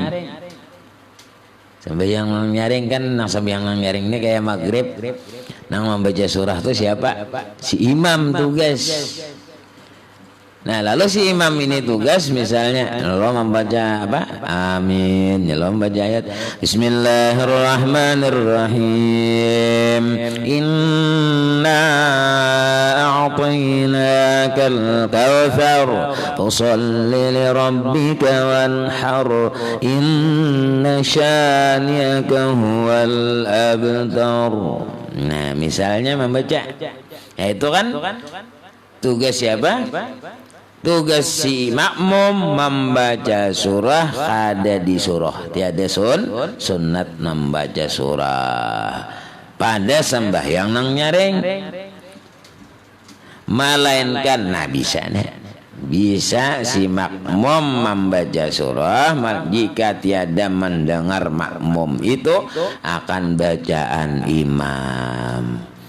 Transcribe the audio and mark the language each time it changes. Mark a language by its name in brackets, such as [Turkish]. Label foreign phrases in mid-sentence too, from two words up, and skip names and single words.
[Banjar] Sembahyang nyaring kan, nang sembahyang nyaring ini kayak maghrib, nang membaca surah itu siapa? Si imam tugas. Nah, lalu si imam ini tugas misalnya lo membaca apa? Amin. Ya, lo membaca ayat Bismillahirrahmanirrahim. [Arabic] إنا أعطيناك الكوثر فصل لربك وانحر إن شانئك هو الأبتر. [Banjar] Nah, misalnya membaca. Ya, itu kan tugas siapa? Tugas si makmum membaca surah, kada di surah, tiada sunat membaca surah pada sembahyang nang nyaring, melainkan bisa si makmum membaca surah jika tiada mendengar makmum itu akan bacaan imam.